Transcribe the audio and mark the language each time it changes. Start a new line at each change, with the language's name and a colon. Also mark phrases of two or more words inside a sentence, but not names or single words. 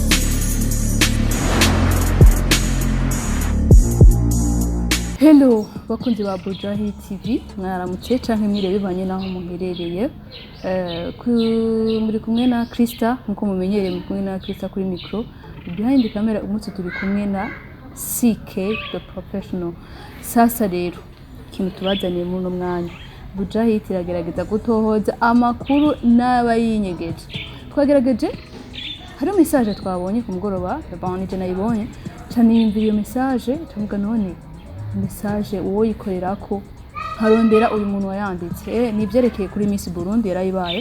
Rundi: Hello bakunzi ba Bujahi TV, mwaramutse canke mwire bivanye naho muherereye. Muri kumwe na Krista nkuko mumenyereye, muri kumwe na Krista kuri micro.
English: Behind the camera
Rundi: umunsi turi kumwe na CK the professional. Sasa rero ikintu tubazaniye muri no mwanya, Bujahi iragerageza gutohoza amakuru n'abayinyegeje. Twagerageje hari message twabonye ku mugoroba, je nayibonye cyane yimvira iyo message tuvuga none message uwo yikorerako harondera uyu muntu wayanditse nivyerekeye kuri Miss Burundi yarayibaye.